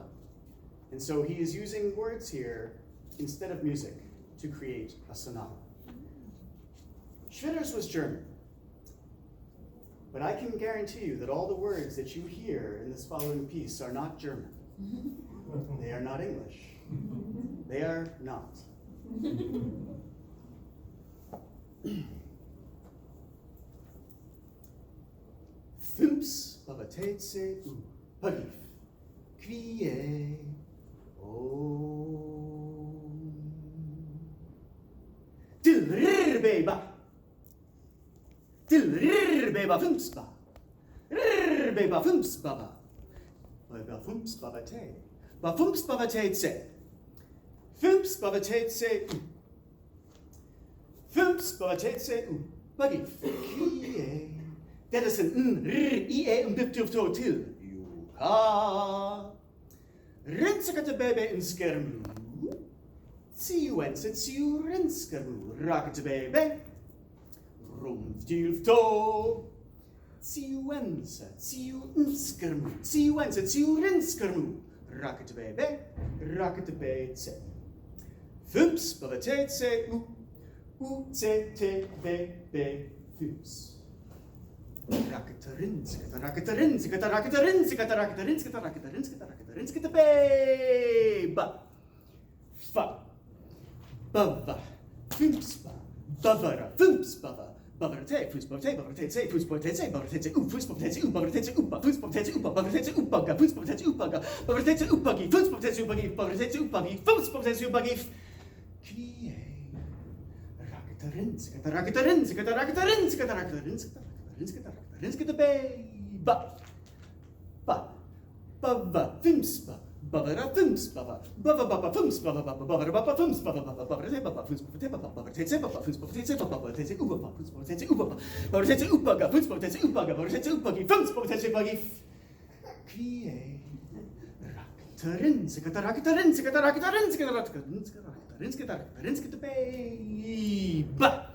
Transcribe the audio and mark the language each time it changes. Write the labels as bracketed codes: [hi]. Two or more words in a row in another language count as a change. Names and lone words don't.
[en] And so he is using words here instead of music to create a sonata. Schwitters was German, but I can guarantee you that all the words that you hear in this following piece are not German. They are not English. They are not. Thumps babatetse u pagif kwie om tilrirbeba thumps ba rirbeba thumps baba baba thumps babate ba thumps babatetse thumps babatetse u pagif kwie. Dat is een ie een biptuf to til. Juka. Rinsekate bebe in skermu. Tsiuense tsiu rinskermu. Rakete bebe. Rumftilf to. Tsiuense tsiu inskermu. Tsiuense tsiu rinskermu. Rakete bebe. Rakete bebe. Thumps babatetse u. U te te bebe thumps. Beba. Fa. Bava. Fumspa. Bavara. Fumspava. Bavarate. Fuspavate. Bavarate. Fuspavate. Bavarate. Fuspavate. Bavarate. Upa. Fuspavate. Upa. Bavarate. Upaga. Fuspavate. Upaga. Bavarate. Upagi. Fuspavate. Upagi. Bavarate. Upagi. Fuspavate. Upagi. Krie. Rinskata beba. Ba. Bava. Fumspa. Bavara. Fumspava. Bava. Baba. Fumspava. Bavara. Baba. Fumspava. Bavarate. Baba. Fuspavate. Baba. Bavarate. Baba. Fuspavate. Baba. Bavarate. Upa. Fuspavate. Upa. Bavarate. Upaga. Fuspavate. Upaga. Bavarate. Upagi. Fuspavate. Upagi. Krie. Rinskata beba.